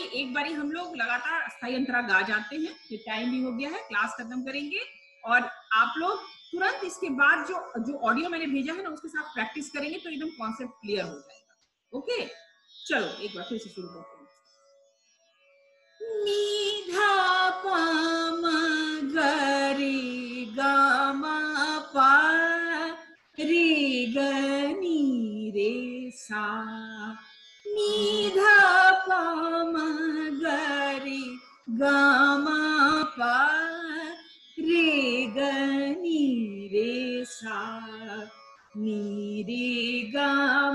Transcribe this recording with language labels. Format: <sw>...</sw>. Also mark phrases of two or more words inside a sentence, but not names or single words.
<hi>एक बारी हम लोग लगातार अस्थाई अंतरा गा जाते हैं, फिर टाइम भी हो गया है, क्लास खत्म करेंगे और आप लोग तुरंत इसके बाद जो ऑडियो मैंने भेजा है ना, उसके साथ प्रैक्टिस करेंगे तो एकदम</hi> <en>concept clear</en> <hi>हो जाएगा। ओके, चलो एक बार फिर से शुरू करते हैं। नी ध प म ग रे ग म प रे ग नी रे सा नी ध प म ग रे ग म प रे ग नी रे सा नी रे ग म</hi>